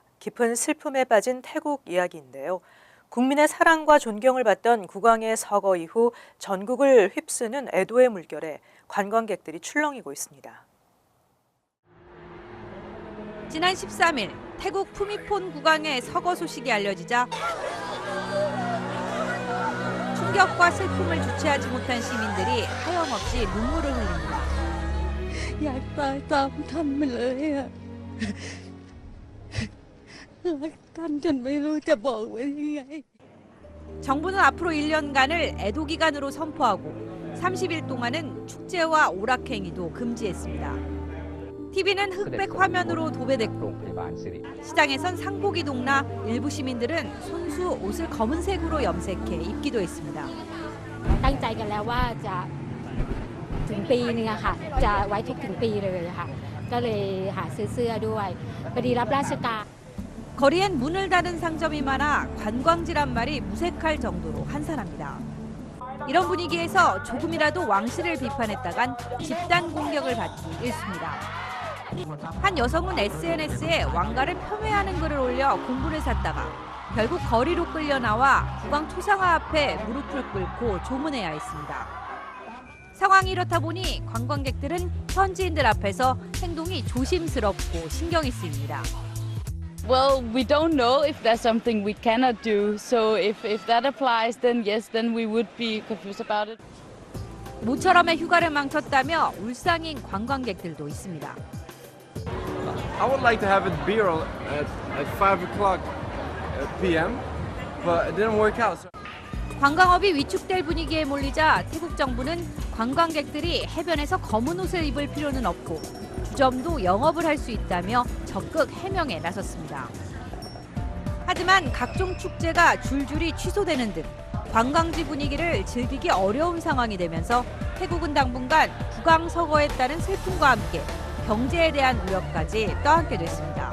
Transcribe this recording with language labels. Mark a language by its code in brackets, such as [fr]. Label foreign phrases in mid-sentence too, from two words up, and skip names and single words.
[ko] 깊은 슬픔에 빠진 태국 이야기인데요. 국민의 사랑과 존경을 받던 국왕의 서거 이후 전국을 휩쓰는 애도의 물결에 관광객들이 출렁이고 있습니다. 지난 13일 태국 푸미폰 국왕의 서거 소식이 알려지자 충격과 슬픔을 주체하지 못한 시민들이 하염없이 눈물을 흘립니다. [th] อยากตายตามท่านไปเลยอะรักท่านจนไม่รู้จะบอกว่ายังไง [ko] 정부는 앞으로 1년간을 애도 기간으로 선포하고 30일 동안은 축제와 오락행위도 금지했습니다. TV는 흑백 화면으로 도배됐고 시장에선 상복이 동나 일부 시민들은 손수 옷을 검은색으로 염색해 입기도 했습니다. [th] ตั้งใจกันแล้วว่าจะถึงปีนึงอะค่ะจะไว้ทุกถึงปีเลยค่ะก็เลยหาซื้อเสื้อด้วยพอดีรับราชการ [ko] 거리엔 문을 닫은 상점이 많아 관광지란 말이 무색할 정도로 한산합니다. 이런 분위기에서 조금이라도 왕실을 비판했다간 집단 공격을 받기 일쑤입니다. 한 여성은 SNS에 왕가를 폄훼하는 글을 올려 공분을 샀다가 결국 거리로 끌려 나와 국왕 초상화 앞에 무릎을 꿇고 조문해야 했습니다. 상황이 이렇다 보니 관광객들은 현지인들 앞에서 행동이 조심스럽고 신경이 쓰입니다. [en] Well, we don't know if there's something we cannot do. So if that applies, then yes, then we would be confused about it. [ko] 모처럼의 휴가를 망쳤다며 울상인 관광객들도 있습니다. [en] I would like to have a beer at 5 o'clock p.m., but it didn't work out. So... [ko] 관광업이 위축될 분위기에 몰리자 태국 정부는 관광객들이 해변에서 검은 옷을 입을 필요는 없고 주점도 영업을 할 수 있다며 적극 해명에 나섰습니다. 하지만 각종 축제가 줄줄이 취소되는 등 관광지 분위기를 즐기기 어려운 상황이 되면서 태국은 당분간 국왕 서거에 따른 슬픔과 함께 경제에 대한 우려까지 떠안게 됐습니다.